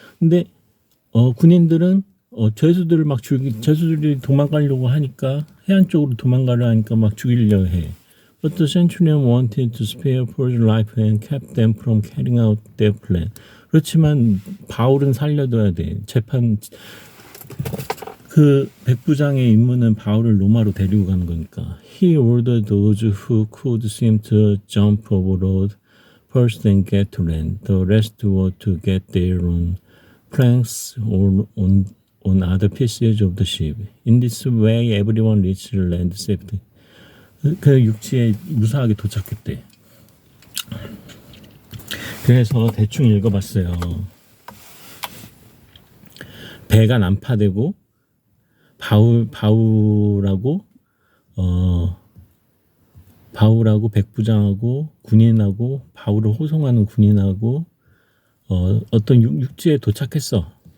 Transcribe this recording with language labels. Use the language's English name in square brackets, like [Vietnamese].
[Korean] 근데 군인들은 죄수들이 도망가려고 하니까 해안 쪽으로 도망가려 하니까 막 죽이려고 해. [English] But the centurion wanted to spare Paul's life and kept them from carrying out their plan. [Korean] 그렇지만 바울은 살려둬야 돼. 그 백부장의 임무는 바울을 로마로 데리고 가는 거니까. [English] He ordered those who could swim to jump overboard first and get to land. The rest were to get there on planks or on other pieces of the ship. In this way, everyone reached land safely. [Korean] 그 육지에 무사하게 도착했대. 그래서 대충 읽어봤어요. 배가 난파되고 바울하고 백부장하고 군인하고 바울을 호송하는 군인하고 어떤 육지에 도착했어.